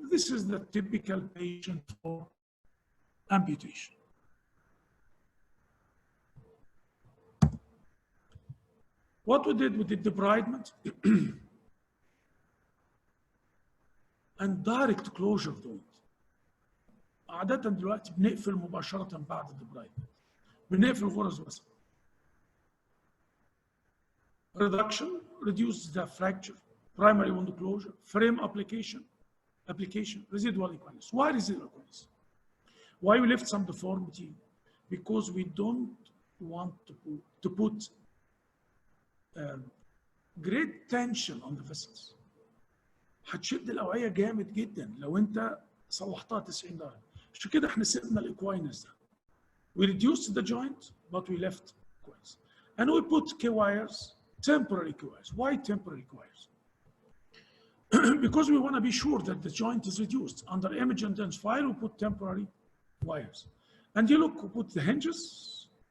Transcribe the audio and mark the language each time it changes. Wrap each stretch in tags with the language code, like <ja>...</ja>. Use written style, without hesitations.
<en>This is the typical patient for amputation. What we did debridement and direct closure of the wound.</en> <ar>عادة دلوقتي بنقفل مباشرة بعد الدبرايدمنت. بنقفل غرز وسط.</ar> <en>Reduction, reduce the fracture, primary wound closure, frame application, residual equalness. Why residual equalness? Why we left some deformity? Because we don't want to put great tension on the vessels.</en> <ar>هتشد الأوعية جامد جدا لو أنت صلحتها 90 درجة. عشان كده احنا سيبنا الايكواينس ده.</ar> <en>We reduced the joint, but we left equines. And we put K wires, temporary K wires. Why temporary K wires? Because we want to be sure that the joint is reduced. Under image intensifier, we put temporary wires. And you look, we put the hinges</en>